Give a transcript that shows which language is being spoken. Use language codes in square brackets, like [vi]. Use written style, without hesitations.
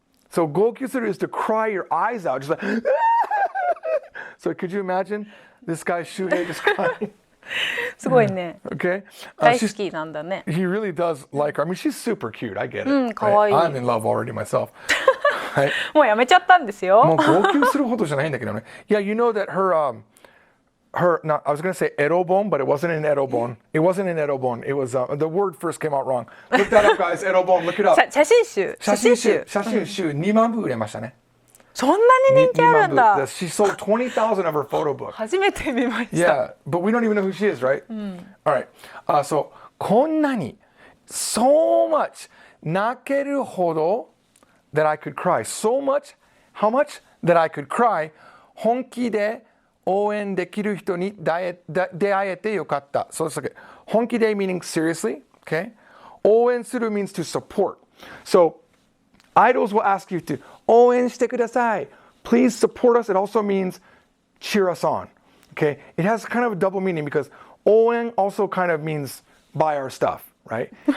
[en] So gokyu suru is to cry your eyes out. Just like, so could you imagine this guy Shuhei just crying? [ja] すごいね。 [en] Okay. [ja] 大好きなんだね。 [en] He really does like her. I mean, she's super cute. I get it. [ja] かわいい。 [en] I'm in love already myself. [ja] はい。もうやめちゃったんですよ。もう号泣するほどじゃないんだけどね。 [en] Yeah, you know that no, I was going to say erobon, but it wasn't an erobon. It wasn't an erobon. It was, the word first came out wrong. Look that up, guys. Erobon, look it up. [ja] 写真集。写真集2万部売れましたね。そんなに人気あるんだ。 [en] She sold 20,000 of her photo book. [ja] 初めて見ました。 [en] Yeah, but we don't even know who she is, right? All right. So, こんなに so much 泣けるほど that I could cry. So much, how much that I could cry. [ja] 本気で応援できる人に出会えてよかった。 [en] So it's like 本気で meaning seriously, okay? 応援する means to support. So, idols will ask you to [ja] 応援してください. [en] Please support us. It also means cheer us on. Okay? It has kind of a double meaning because 応援 also kind of means buy our stuff, right?